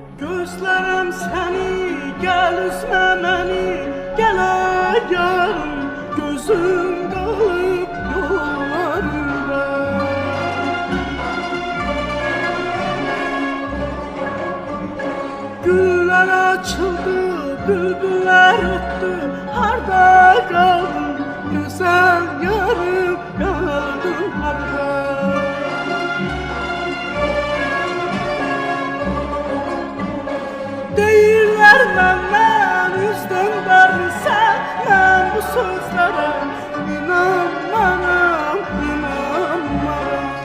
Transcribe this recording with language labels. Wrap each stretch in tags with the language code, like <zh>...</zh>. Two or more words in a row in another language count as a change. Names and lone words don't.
<tr>Gözlerim seni, gel üzme beni, gel yarım, gözüm kalıp yollarında. Güller açıldı, bülbüller öttü, harda kaldın, güzel yarım, kaldın harda.</tr> <az>Deyirlər məndən üstün dərsən, mən bu sözlərə inanmaram, inanmaram.</az>